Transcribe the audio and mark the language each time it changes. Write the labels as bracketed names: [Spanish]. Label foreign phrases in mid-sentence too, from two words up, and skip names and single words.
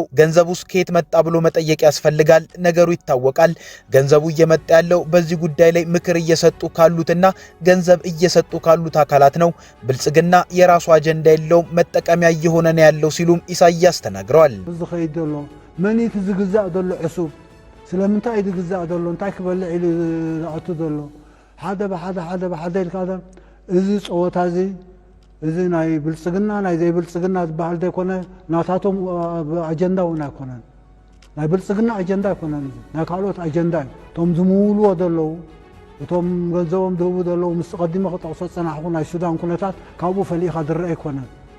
[Amharic] ገንዘቡስ ከየት መጣ ብሎ መጠየቅ ያስፈልጋል። ነገሩ ይታወቃል። ገንዘቡ እየመጣ ያለው በዚህ ጉዳይ ላይ ምክር እየሰጡ ካሉትና ገንዘብ እየሰጡ ካሉት አካላት ነው። ብልጽግና የራሱ አጀንዳ የለውም፣ መጠቀሚያ እየሆነ ነው ያለው ሲሉም ኢሳያስ ተናግረዋል። [Tigrinya] ዝኸይደሎ መኒት ዝግዛእ ዘሎ ዕሱብ ስለምንታይ ዝግዛእ ዘሎ እንታይ ክበልዕ ኢሉ ዝኣቱ ዘሎ ሓደ ብሓደ ኢልካ እዚ ፀወታ እዚ ናይ ብልጽግና ናይ ዘይብልጽግና ዝበሃል ዘይኮነ ናታቶም ኣጀንዳ እውን ኣይኮነን ናይ ብልጽግና ኣጀንዳ ኣይኮነን ናይ ካልኦት ኣጀንዳ እዩ እቶም ዝምውልዎ ዘለዉ እቶም ገንዘቦም ዝህቡ ዘለዉ ምስ ቀዲመ ክጠቕሶ ፀናሕኩ ናይ ሱዳን ኩነታት ካብኡ ፈሊእኻ ዝርአ ኣይኮነን